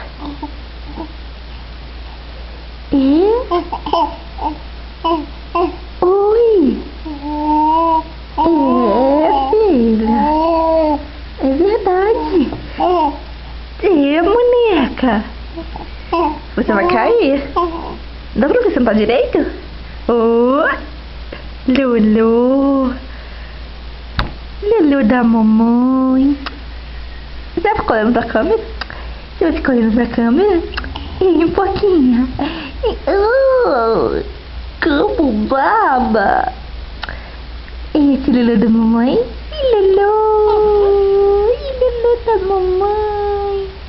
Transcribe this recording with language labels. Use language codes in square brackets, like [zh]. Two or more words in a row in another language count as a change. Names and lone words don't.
[pt] Oi. Filha. É verdade. Boneca. Você vai cair. Dá pra você sentar direito? Oh, Lulu. Lulu da mamãe. Você vai ficar olhando pra câmera? Você vai ficar olhando pra câmera? Um pouquinho. Como baba. Esse Lulu da mamãe. Lulu da mamãe.